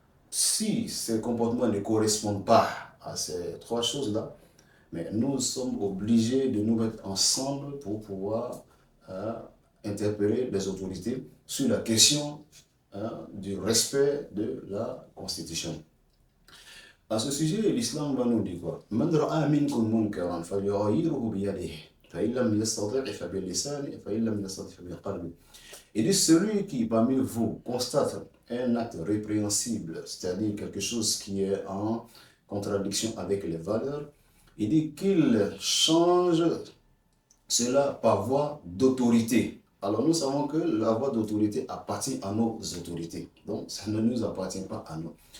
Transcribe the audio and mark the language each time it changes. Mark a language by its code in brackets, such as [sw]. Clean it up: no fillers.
[fr] Si ces comportements ne correspondent pas à ces trois choses-là, mais nous sommes obligés de nous mettre ensemble pour pouvoir interpeller les autorités sur la question du respect de la Constitution. À ce sujet, l'islam va nous dire quoi? [ar] من رأى منكم منكرا فليغيره بيده فإن لم يستطع فبلسانه فإن لم يستطع فبقلبه. [fr] Il dit celui qui parmi vous constate un acte répréhensible, c'est-à-dire quelque chose qui est en contradiction avec les valeurs, il dit qu'il change cela par voie d'autorité. Alors nous savons que la voie d'autorité appartient à nos autorités, donc ça ne nous appartient pas à nous.